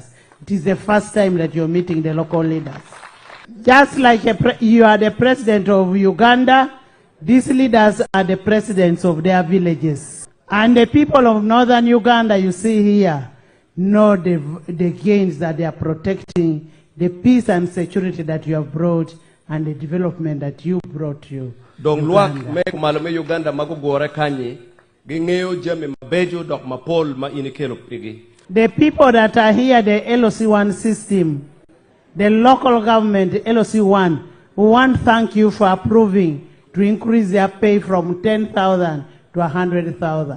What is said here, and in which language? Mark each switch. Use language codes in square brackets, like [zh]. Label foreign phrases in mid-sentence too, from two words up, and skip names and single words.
[en] It is the first time that you're meeting the local leaders. Just like you are the president of Uganda, these leaders are the presidents of their villages. And the people of northern Uganda you see here know the gains that they are protecting, the peace and security that you have brought, and the development that you brought to Uganda. Uganda magugore kanye. The people that are here, the LOC1 system, the local government, LOC1, we want to thank you for approving to increase their pay from 10,000 to 100,000.